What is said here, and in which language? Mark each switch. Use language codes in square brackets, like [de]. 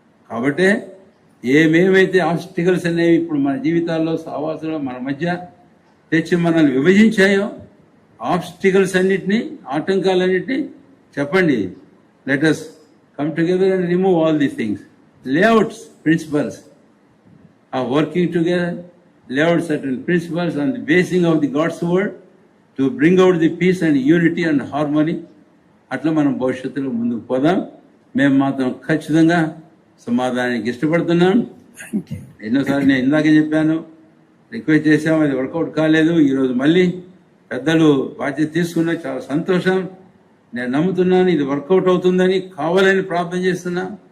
[te] కాబట్టి ఏమేమైతే ఆబ్స్టికల్స్ అనేవి ఇప్పుడు మన జీవితాల్లో, సహవాసంలో మన మధ్య తెచ్చి మనల్ని విభజించాయో, ఆబ్స్టికల్స్ అన్నిటినీ, ఆటంకాలన్నిటినీ చెప్పండి. [en] Let us come together and remove all these things. Layouts, principles of working together, lay out certain principles on the basing of the God's word to bring out the peace and unity and harmony. [te] అట్లా మనం భవిష్యత్తులో ముందుకు పోదాం. మేము మాత్రం ఖచ్చితంగా సమాధానానికి ఇష్టపడుతున్నాం. ఎన్నోసార్లు నేను ఇందాకే చెప్పాను, రిక్వెస్ట్ చేశాం, అది వర్కౌట్ కాలేదు. ఈరోజు మళ్ళీ పెద్దలు బాధ్యత తీసుకున్నా, చాలా సంతోషం. నేను నమ్ముతున్నాను ఇది వర్కౌట్ అవుతుందని, కావాలని ప్రార్థన చేస్తున్నా.